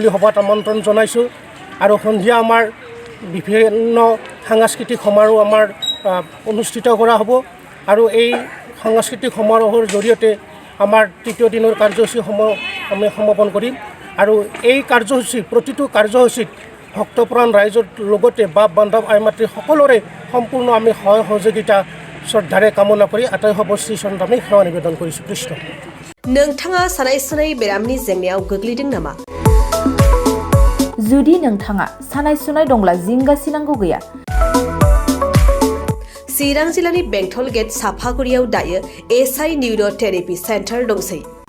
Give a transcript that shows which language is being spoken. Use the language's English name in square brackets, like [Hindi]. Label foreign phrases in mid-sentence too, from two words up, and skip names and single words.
[Assamese] সভাত আমন্ত্ৰণ জনাইছোঁ আৰু সন্ধিয়া আমাৰ বিভিন্ন সাংস্কৃতিক সমাৰোহ আমাৰ অনুষ্ঠিত কৰা হ'ব আৰু এই সাংস্কৃতিক সমাৰোহৰ জৰিয়তে আমাৰ তৃতীয় দিনৰ কাৰ্যসূচীসমূহ আমি সমাপন কৰিম আৰু এই কাৰ্যসূচী প্ৰতিটো কাৰ্যসূচীত ভক্তপ্ৰাণ ৰাইজৰ লগতে বাপ বান্ধৱ আই মাতৃ সকলোৰে সম্পূৰ্ণ আমি সহায় সহযোগিতা শ্ৰদ্ধাৰে কামনা কৰি আটাই সৰ্বশ্ৰী চৰণত আমি সেৱা নিবেদন কৰিছোঁ। কৃষ্ণ। [Bodo] नोंथाङा सानाय सुनाय बेरामनि जेंनायाव गोग्लैदों नामा? जुदि नोंथाङा सानाय सुनाय दंब्ला जिंगासिनांगौ गैया। चिरां जिल्लानि बेंटल गेट साफागुरियाव दायो एसआइ निउर' थेरापि सेन्टार दंसै।